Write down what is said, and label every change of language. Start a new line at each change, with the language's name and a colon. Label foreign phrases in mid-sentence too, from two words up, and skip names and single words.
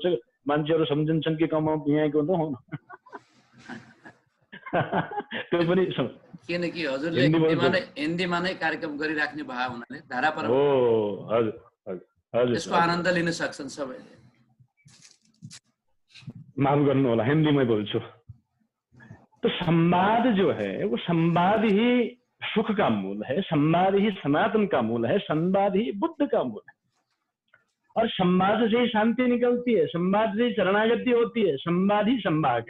Nepali: मान्छेहरू सम्झिन्छन् कि कमाउ यहाँको त हो, त्यो पनि किनकि हजुरले हिन्दीमा नै कार्यक्रम गरिराख्ने भयो हुनाले धारा पर हो। हजुर हजुर, यसको आनन्द लिन सक्छन् सबैले। माफ गर्नु होला,
Hindi: हिंदी में बोलूं। तो संवाद जो है वो संवाद ही सुख का मूल है, संवाद ही सनातन का मूल है, संवाद ही बुद्ध का मूल है। और संवाद से ही शांति निकलती है, संवाद से ही शरणागति होती है, संवाद ही संवाद है।